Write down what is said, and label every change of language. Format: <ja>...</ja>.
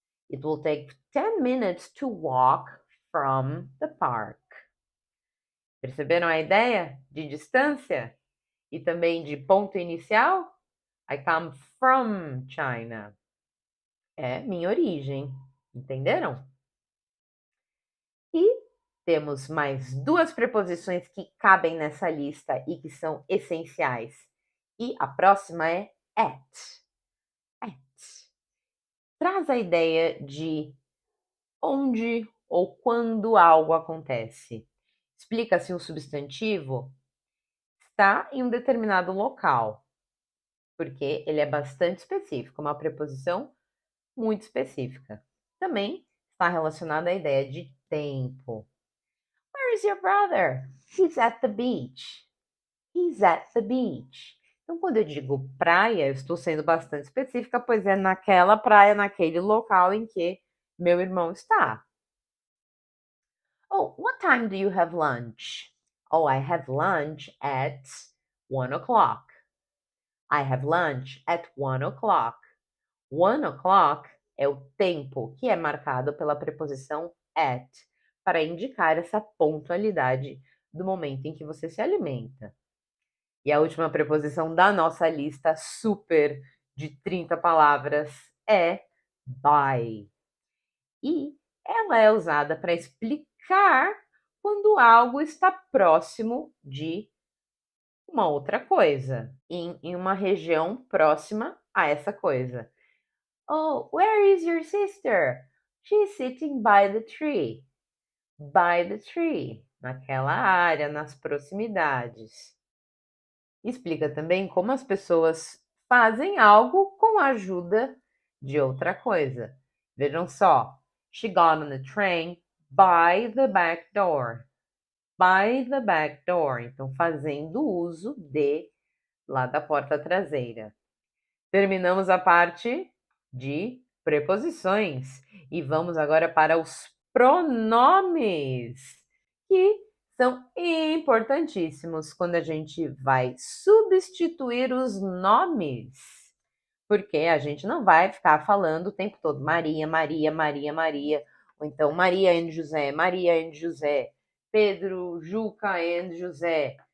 <en>It will take 10 minutes to walk from the park.</en> <pt>Perceberam a ideia de distância? E também de ponto inicial?</pt> <en>I come from China.</en> <pt>É minha origem. Entenderam? E temos mais duas preposições que cabem nessa lista e que são essenciais. E a próxima é at. At. Traz a ideia de onde ou quando algo acontece. Explica se um substantivo está em um determinado local, porque ele é bastante específico, uma preposição muito específica. Também está relacionada à ideia de tempo.</pt> <en>Where is your brother? He's at the beach. He's at the beach.</en> <pt>Então, quando eu digo praia, eu estou sendo bastante específica, pois é naquela praia, naquele local em que meu irmão está.</pt> <en>Oh, what time do you have lunch? Oh, I have lunch at 1 o'clock. I have lunch at 1 o'clock.</en> <pt>1 o'clock é o tempo que é marcado pela preposição at, para indicar essa pontualidade do momento em que você se alimenta. E a última preposição da nossa lista super de 30 palavras é by. E ela é usada para explicar quando algo está próximo de uma outra coisa, em uma região próxima a essa coisa.</pt> <en>Oh, where is your sister? She's sitting by the tree. By the tree,</en> <pt>naquela área, nas proximidades. Explica também como as pessoas fazem algo com a ajuda de outra coisa. Vejam só.</pt> <en>She got on the train by the back door. By the back door.</en> <pt>Então, fazendo uso de lá da porta traseira. Terminamos a parte de preposições e vamos agora para os pronomes, que são importantíssimos quando a gente vai substituir os nomes, porque a gente não vai ficar falando o tempo todo Maria, Maria, Maria, Maria, ou então Maria and José, Pedro, Juca and José.</pt>